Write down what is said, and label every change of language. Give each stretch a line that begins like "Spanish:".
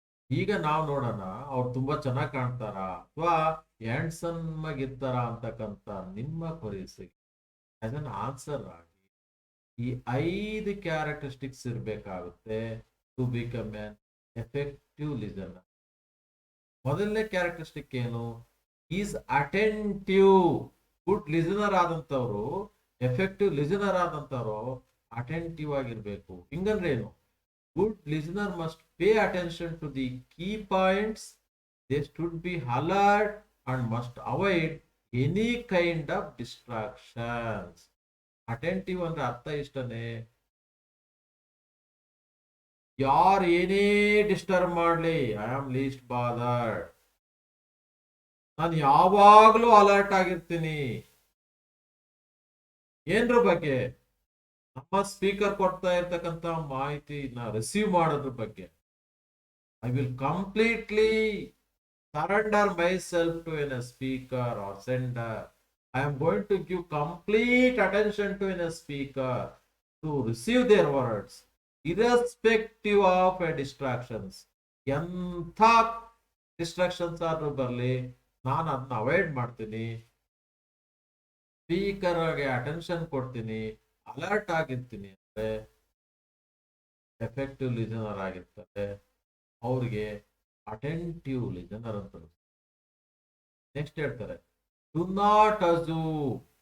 Kannada: ಈಗ ನಾವು ನೋಡೋಣ ಅವ್ರು ತುಂಬಾ ಚೆನ್ನಾಗಿ ಕಾಣ್ತಾರ ಅಥವಾ ಹ್ಯಾಂಡ್ಸಮ್ ಆಗಿರ್ತಾರ ಅಂತಕ್ಕಂಥ ನಿಮ್ಮ ಕ್ವರೀಸ್ಗೆ
English: as an answer
Kannada: ಆಗಿ ಈ 5 ಕ್ಯಾರೆಕ್ಟರಿಸ್ಟಿಕ್ಸ್ ಇರಬೇಕಾಗುತ್ತೆ
English: To become an effective listener.
Kannada: ಮೊದಲನೇ ಕ್ಯಾರೆಕ್ಟರಿಸ್ಟಿಕ್ ಏನು?
English: Is attentive.
Kannada: Good listener ಆದಂತವ್ರು, effective listener ಆದಂತವ್ರು attentive ಆಗಿರ್ಬೇಕು. ಹಿಂಗಂದ್ರೆ ಏನು?
English: Good listener must pay attention to the key points. They should be alert and must avoid any kind of distractions.
Kannada: Attentive ಅಂದ್ರೆ ಅರ್ಥ ಇಷ್ಟನೇ. ಯಾರು ಏನೇ disturb ಮಾಡ್ಲಿ,
English: I am least bothered.
Kannada: ನಾನು ಯಾವಾಗ್ಲೂ ಅಲರ್ಟ್ ಆಗಿರ್ತೀನಿ. ಏನ್ರ ಬಗ್ಗೆ? ನಮ್ಮ ಸ್ಪೀಕರ್ ಕೊಡ್ತಾ ಇರ್ತಕ್ಕಂಥ ಮಾಹಿತಿನ ರಿಸೀವ್ ಮಾಡೋದ್ರ ಬಗ್ಗೆ
English: I will completely surrender myself to in a speaker or sender. I am going to give complete attention to in a speaker to receive their words, irrespective of a distractions.
Kannada: ಎಂಥ distractions ಆದ್ರೂ ಬರಲಿ, ನಾನು ಅದನ್ನ avoid ಮಾಡ್ತೀನಿ. ಸ್ಪೀಕರ್ಗೆ attention ಕೊಡ್ತೀನಿ, alert ಆಗಿರ್ತೀನಿ ಅಂದ್ರೆ effective listener ಆಗಿರ್ತಾರೆ. ಅವ್ರಿಗೆ ಅಟೆಂಟಿವ್ ಲಿಸನರ್ ಅಂತ. ನೆಕ್ಸ್ಟ್ ಹೇಳ್ತಾರೆ,
English: Do not assume.